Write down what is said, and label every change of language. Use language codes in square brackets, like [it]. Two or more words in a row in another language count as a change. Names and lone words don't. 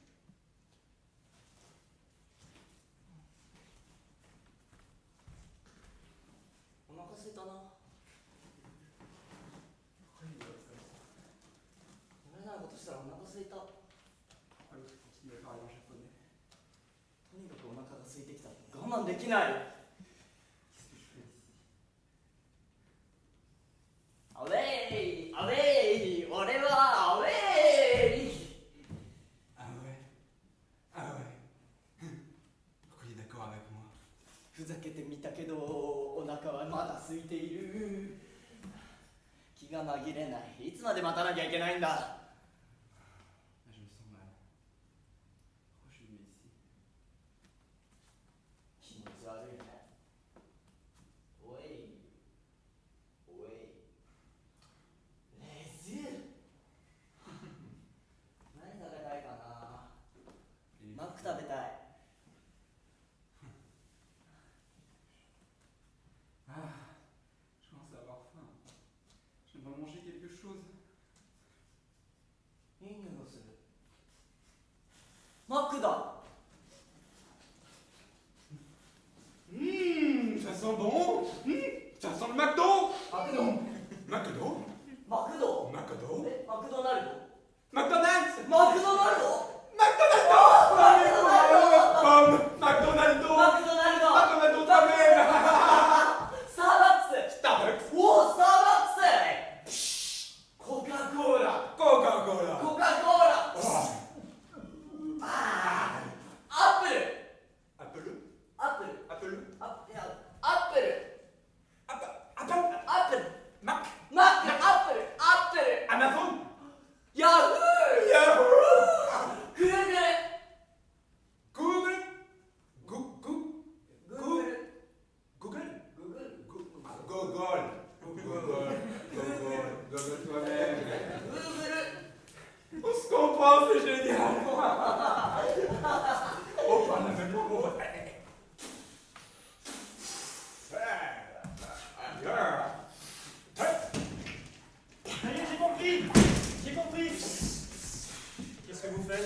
[fr] On a cassé ton nom. Pourquoi il doit comme ça? [ja] ダメなことしたらお腹空いた。と [fr] Pourquoi l'autre continue à parler en japonais? [ja] にかくお腹が空いてきた。我慢できない。 [fr] Qu'est-ce que je fais ici? [ja] アウェイアウェイ俺はアウェイ [fr] Ah ouais? Ah ouais? Pourquoi il est d'accord avec moi? [ja] ふざけてみたけどお腹はまだ空いている。気が紛れない。いつまで待たなきゃいけないんだ。 [fr] Je me sens mal. Pourquoi je suis venu ici? [ja] 気持ち悪いね。おいおいレズ何食べたいかな。 [fr] Et [ja] マック食べたい。 [fr] Ah, je commence à avoir faim. J'aimerais manger quelque chose. [ja] いい匂いがする。マックだ。 [fr] Ça sent bon. Ça sent le McDo. [ja] マクド。 [fr] McDo? [ja] マクド。 [fr] McDo? [ja] え、マクドナルド。 [fr] McDonald's. [ja] マクドナルド。 [fr] Pomme. McDonald's. [ja] マクドナルド。 [fr] McDonald's toi-même. [ja] スターバックス。 [fr] Starbucks. [ja] おお、スターバックス。コカ・コーラ。 [fr] Coca-Cola. [ja] コカ・コーラ。 [fr] Oh. [ja] アップル。 [fr] Apple. [ja] アップル。 [fr] Apple. [ja] いや、アップル。 [fr] Apple. [ja] アップル。 [fr] Mac. [ja] マック、アップル。アップル。 [fr] Amazon. [ja] ヤフー。 [fr] Yahoo. [ja] グーグル。 [fr] Google. Google. [ja] グーグル。 [fr] Google. [ja] グーグル。 [fr] Google. Google. Google toi-même. [ja] グーグル。 [fr] On se comprend, c'est génial. On parle la même langue. Allez, j'ai compris. J'ai compris. Qu'est-ce que vous faites?